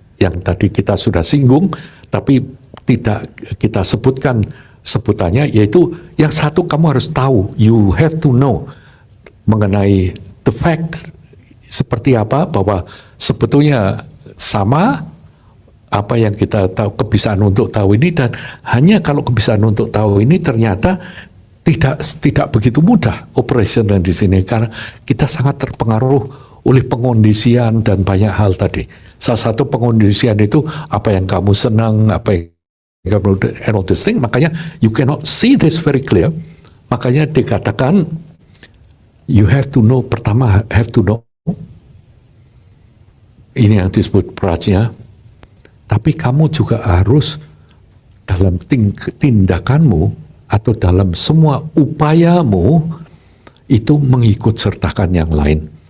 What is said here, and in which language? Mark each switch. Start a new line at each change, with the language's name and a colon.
Indonesian: Yang tadi kita sudah singgung, tapi tidak kita sebutkan sebutannya, yaitu yang satu kamu harus tahu,
English: you have to know
Indonesian: mengenai
English: the fact
Indonesian: seperti apa, bahwa sebetulnya sama apa yang kita tahu, kebiasaan untuk tahu ini, dan hanya kalau kebiasaan untuk tahu ini ternyata tidak begitu mudah operation di sini karena kita sangat terpengaruh oleh pengondisian dan banyak hal tadi. Salah satu pengondisian itu apa yang kamu senang, apa yang kamu
English: and all this thing. Makanya you cannot see this very clear.
Indonesian: Makanya dikatakan
English: you have to know, pertama have to know.
Indonesian: Ini yang disebut prajna. Tapi kamu juga harus dalam tindakanmu atau dalam semua upayamu itu mengikut sertakan yang lain.